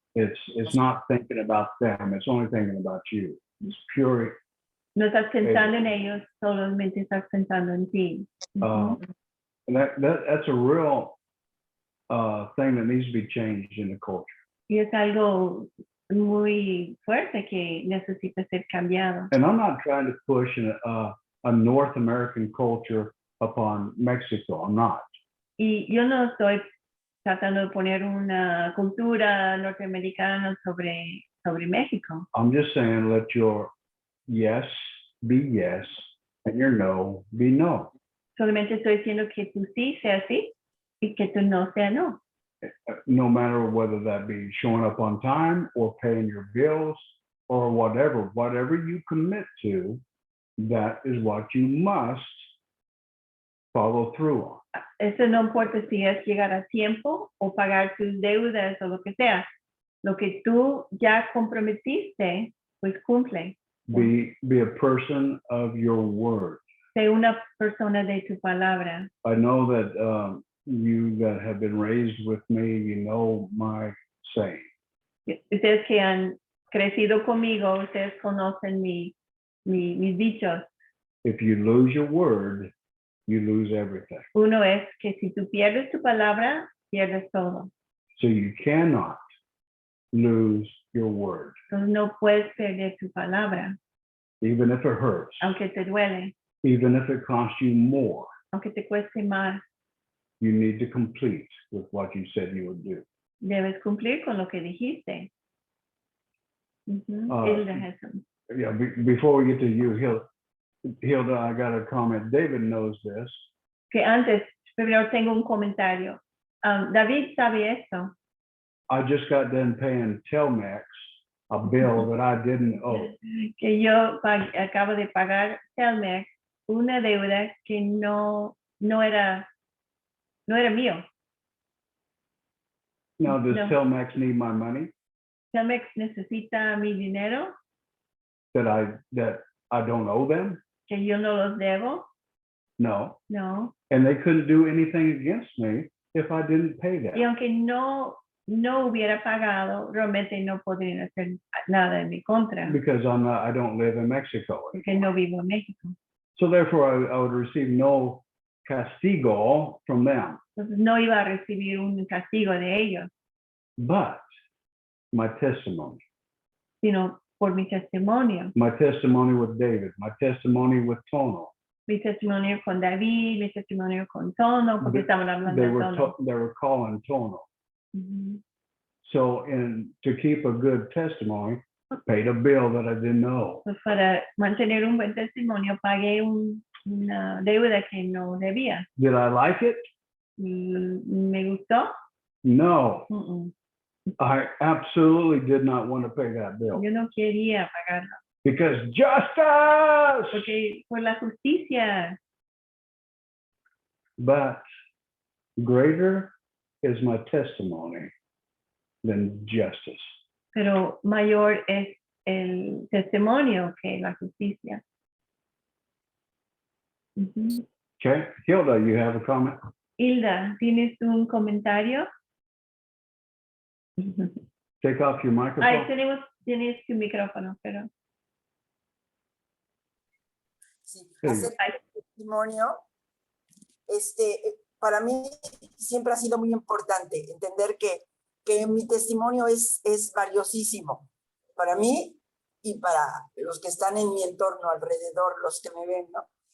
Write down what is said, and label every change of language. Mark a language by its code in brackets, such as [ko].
[en] It's not thinking about them. It's only thinking about you. It's pure. [es] No estás pensando en ellos, solamente estás pensando en ti. [en] And that's a real thing that needs to be changed in the culture. [es] Y es algo muy fuerte que necesita ser cambiado. [en] And I'm not trying to push a North American culture upon Mexico. I'm not. [es] Y yo no estoy tratando de poner una cultura norteamericana sobre México. [en] I'm just saying, let your yes be yes and your no be no. [es] Solamente estoy diciendo que tu sí sea sí y que tu no sea no. [en] No matter whether that be showing up on time or paying your bills or whatever you commit to, that is what you must follow through on. [es] Eso no importa si es llegar a tiempo o pagar tus deudas o lo que sea. Lo que tú ya comprometiste, pues cumple. [en] Be a person of your word. [es] Sé una persona de tu palabra. [en] I know that you that have been raised with me, you know my saying. [es] Ustedes que han crecido conmigo, ustedes conocen mis dichos. [en] If you lose your word, you lose everything. [es] Uno es que si tú pierdes tu palabra, pierdes todo. [en] So you cannot lose your word, [es] Entonces no puedes perder tu palabra, [en] even if it hurts, [es] aunque te duele, [en] even if it costs you more. [es] aunque te cueste más. [en] You need to complete with what you said you would do. [es] Debes cumplir con lo que dijiste. [en] Hilda Hesson. Yeah, before we get to you, Hilda, I got a comment. David knows this. [es] Que antes, primero tengo un comentario. David sabe esto. [en] I just got done paying Telmex a bill that I didn't owe. [es] Que yo acabo de pagar Telmex una deuda que no era mío. [en] Now, does [es] No. [en] Telmex need my money [es] Telmex necesita mi dinero, [en] that I don't owe them? [es] que yo no los debo. No. No. [en] And they couldn't do anything against me if I didn't pay [es] Y [en] that. [es] aunque no hubiera pagado, realmente no podrían hacer nada en mi contra, [en] Because I don't live in Mexico. [es] porque no vivo en México. [en] So therefore, I would receive no castigo from them. [es] Entonces no iba a recibir un castigo de ellos, [en] But my testimony [es] sino por mi testimonio. [en] with David, my testimony with Tono, [es] Mi testimonio con David, mi testimonio con Tono, porque estaban hablando [en] they [es] de Tono. [en] were calling Tono. Ujú. So to keep a good testimony, I paid a bill that I didn't know. [es] Pues para mantener un buen testimonio, pagué una deuda que no debía. [en] Did I like it? [es] ¿Me gustó? [en] No, Mm-mm. I absolutely did not want to pay that bill [es] Yo no quería pagarlo, [en] because justice. [es] porque por la justicia. [en] But greater is my testimony than justice. [es] Pero mayor es el testimonio que la justicia. Ujú. [en] Okay, Hilda, you have a comment? [es] Hilda, ¿tienes un comentario? [en] Take off your [es] Ay, [en] microphone. [es] tienes tu micrófono, pero. Sí, Sí. hacer testimonio, para mí siempre ha sido muy importante entender que mi testimonio es valiosísimo para mí y para los que están en mi entorno alrededor, los que me ven, ¿no?